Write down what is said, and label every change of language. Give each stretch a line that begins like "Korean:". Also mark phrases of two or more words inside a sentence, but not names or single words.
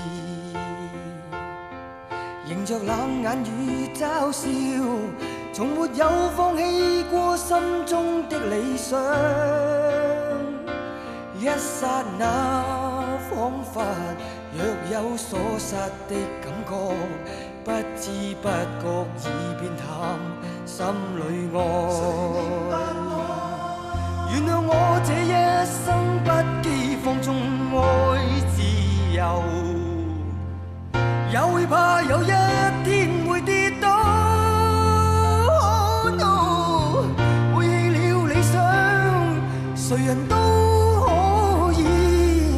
Cantonese: 迎着冷眼与嘲笑，從沒有放棄過心中的理想。一剎那，彷彿若有所失的感覺，不知不覺已變淡，心裏愛。原諒我這一生不羈放縱愛自由。也會怕有一天會跌倒，
English: oh no，
Cantonese: 背棄了理想，誰人都可以。